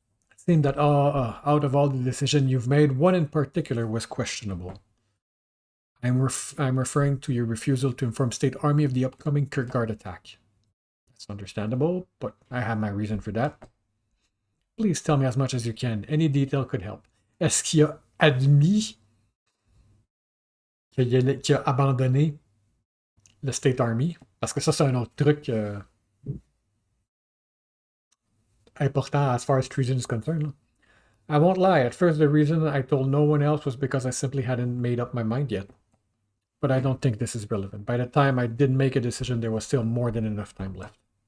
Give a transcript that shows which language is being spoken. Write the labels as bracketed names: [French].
[English] It seemed that out of all the decisions you've made, one in particular was questionable. I'm referring to your refusal to inform State Army of the upcoming Kirkguard attack. That's understandable, but I have my reason for that. Please tell me as much as you can. Any detail could help. [French] Est-ce qu'il a admis qu'il a abandonné le State Army? Parce que ça, c'est un autre truc important [English] as far as treason is concerned. I won't lie, at first the reason I told no one else was because I simply hadn't made up my mind yet. But I don't think this is relevant. By the time I did make a decision, there was still more than enough time left.